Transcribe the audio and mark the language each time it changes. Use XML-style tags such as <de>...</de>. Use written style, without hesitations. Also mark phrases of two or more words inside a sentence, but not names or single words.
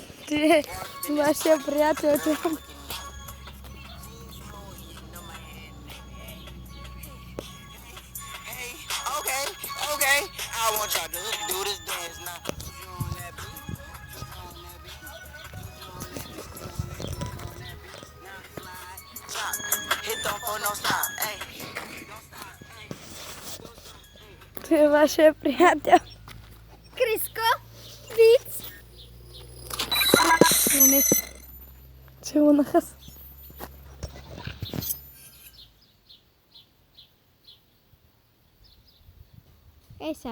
<bg>Ти вашия приятел, че...</bg> <en>Okay, I want y'all to do this dance now. Hit them for no stop, hey.</en> <bg>Ти вашия приятел. Криско, Виц. Целунаха се. Ей сега.</bg>